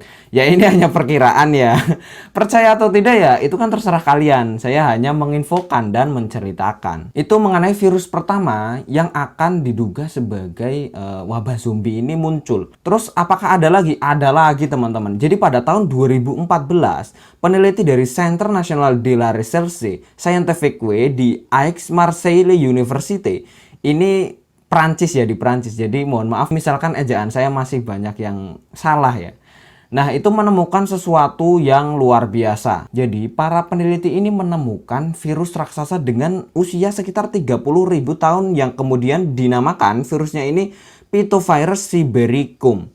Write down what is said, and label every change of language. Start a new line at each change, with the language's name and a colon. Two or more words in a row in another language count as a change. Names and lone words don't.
Indonesian: Ya, ini hanya perkiraan ya. Percaya atau tidak ya, itu kan terserah kalian. Saya hanya menginfokan dan menceritakan. Itu mengenai virus pertama yang akan diduga sebagai wabah zombie ini muncul. Terus apakah ada lagi? Ada lagi teman-teman. Jadi pada tahun 2014, peneliti dari Centre National de la Recherche Scientifique di Aix-Marseille University ini Prancis ya, di Prancis. Jadi mohon maaf misalkan ejaan saya masih banyak yang salah ya. Nah, itu menemukan sesuatu yang luar biasa. Jadi para peneliti ini menemukan virus raksasa dengan usia sekitar 30.000 tahun yang kemudian dinamakan virusnya ini Pithevirus sibericum.